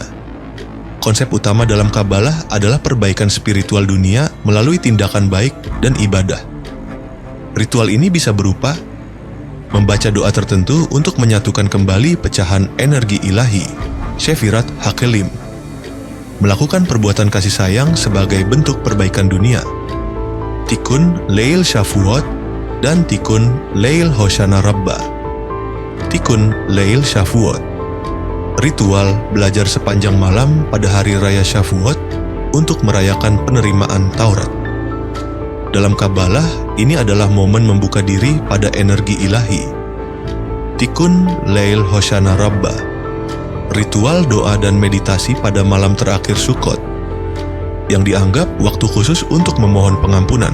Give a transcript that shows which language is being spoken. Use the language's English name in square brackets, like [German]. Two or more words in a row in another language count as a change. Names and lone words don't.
[Indonesian] Konsep utama dalam Kabbalah adalah perbaikan spiritual dunia melalui tindakan baik dan ibadah. Ritual ini bisa berupa membaca doa tertentu untuk menyatukan kembali pecahan energi ilahi, [Hebrew] ספירת הכלים, [Indonesian] melakukan perbuatan kasih sayang sebagai bentuk perbaikan dunia, Tikkun Leil Shavuot dan Tikkun Leil Hoshana Rabbah. Tikkun Leil Shavuot, ritual belajar sepanjang malam pada hari raya Shavuot untuk merayakan penerimaan Taurat. Dalam Kabbalah, ini adalah momen membuka diri pada energi ilahi. Tikkun Leil Hoshana Rabbah, ritual doa dan meditasi pada malam terakhir Sukkot, yang dianggap waktu khusus untuk memohon pengampunan.